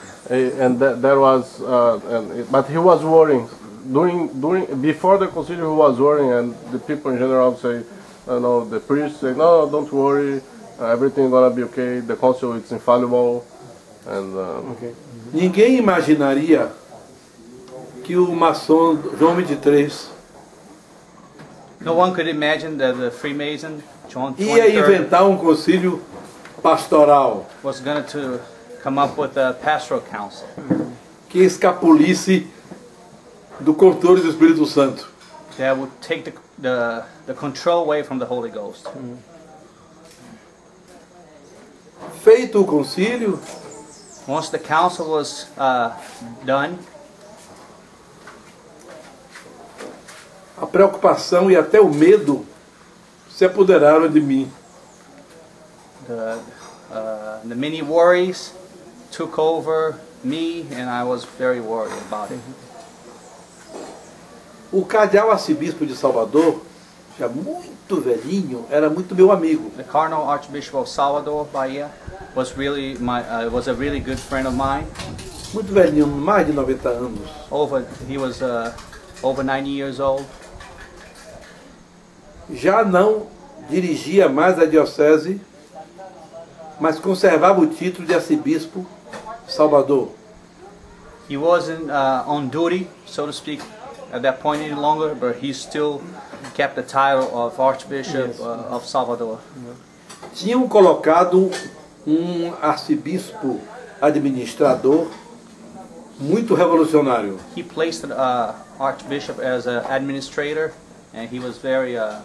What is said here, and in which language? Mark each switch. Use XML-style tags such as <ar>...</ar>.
<en>And that was, but he was worrying. Before the concile, he was worrying, and the people in general say, no, the priests say, no, don't worry, everything's gonna be okay. The council is infallible, and. Okay.</en> <pt>Ninguém imaginaria que o maçom João 23</pt> <en>No one could imagine that the Freemason John</en> <pt>ia inventar um concílio pastoral</pt> <en>was going to come up with a pastoral council</en> <pt>que escapulisse do controle do Espírito Santo.</pt> <en>That would take the control away from the Holy Ghost.</en> <pt>Feito o concílio,</pt> <en>once the council was done,</en> <pt>a preocupação e até o medo se apoderaram de mim.</pt> <en>The many worries took over me, and I was very worried about it.</en> <pt>O cardeal arcebispo de Salvador, já muito velhinho, era muito meu amigo.</pt> <en>The Cardinal Archbishop of Salvador, Bahia, was a really good friend of mine.</en> <pt>Muito velhinho, mais de 90 anos.</pt> <en>He was over 90 years old.</en> <pt>Já não dirigia mais a diocese, mas conservava o título de arcebispo Salvador.</pt> <en>He wasn't on duty, so to speak, at that point any longer, but he still kept the title of Archbishop of Salvador.</en> <pt>Tinham colocado um arcebispo administrador muito revolucionário.</pt> <en>He placed Archbishop as an administrator, and he was very</en>